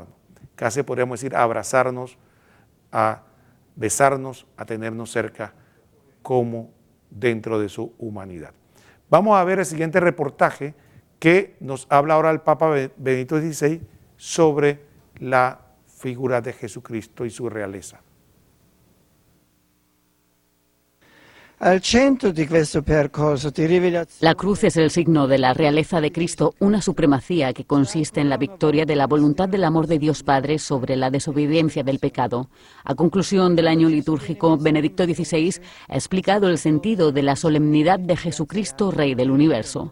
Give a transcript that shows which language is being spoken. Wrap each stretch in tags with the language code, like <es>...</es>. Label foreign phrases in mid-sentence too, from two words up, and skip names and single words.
<es>Casi podríamos decir a abrazarnos, a besarnos, a tenernos cerca como dentro de su humanidad. Vamos a ver el siguiente reportaje que nos habla ahora el Papa Benedicto XVI sobre la figura de Jesucristo y su realeza.</es> <it>Al centro di questo percorso di rivelazione.</it> <es>La cruz es el signo de la realeza de Cristo, una supremacía que consiste en la victoria de la voluntad del amor de Dios Padre sobre la desobediencia del pecado. A conclusión del año litúrgico, Benedicto XVI ha explicado el sentido de la solemnidad de Jesucristo, Rey del Universo.</es>